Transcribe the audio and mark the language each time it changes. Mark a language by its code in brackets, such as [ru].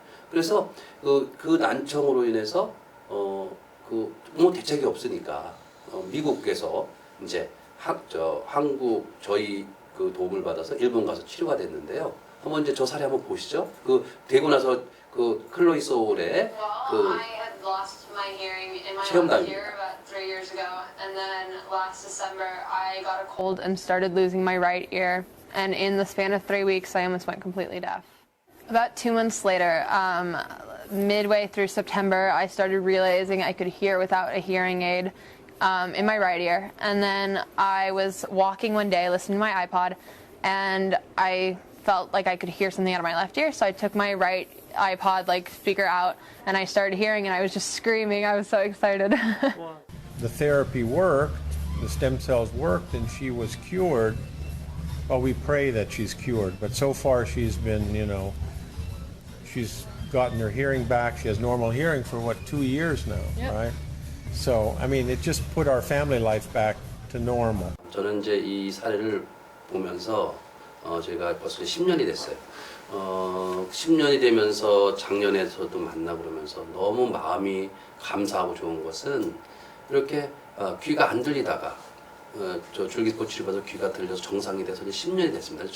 [ko] 그래서 그 난청으로 인해서 뭐 대책이 없으니까 미국에서 이제 한국 저희 그 도움을 받아서 일본 가서 치료가 됐는데요. 한번 이제 저 사례 한번 보시죠. 되고 나서 그 클로이 소울의 [en] Well, I had lost my hearing in my [ko] 체험담입니다. [en] left ear about 3 years ago, and then last December I got a cold and started losing my right ear, and in the span of 3 weeks I almost went completely deaf. About 2 months later, midway through September, I started realizing I could hear without a hearing aid in my right ear, and then I was walking one day listening to my iPod, and I felt like I could hear something out of my left ear, so I took my right iPod speaker out and I started hearing, and I was just screaming. I was so excited. The therapy worked, the stem cells worked, and she was cured. Well, we pray that she's cured, but so far she's been, she's gotten her hearing back. She has normal hearing for 2 years now, Yep. right? So, I mean, it just put our family life back to normal. [ko] 저는 이제 이 사례를 보면서 제가 벌써 10년이 됐어요. 10년이 되면서 작년에서도 만나고 그러면서 너무 마음이 감사하고 좋은 것은 이렇게 귀가 안 들리다가 저 줄기세포 치료받아서 귀가 들려서 정상이 돼서 이제 10년이 됐습니다.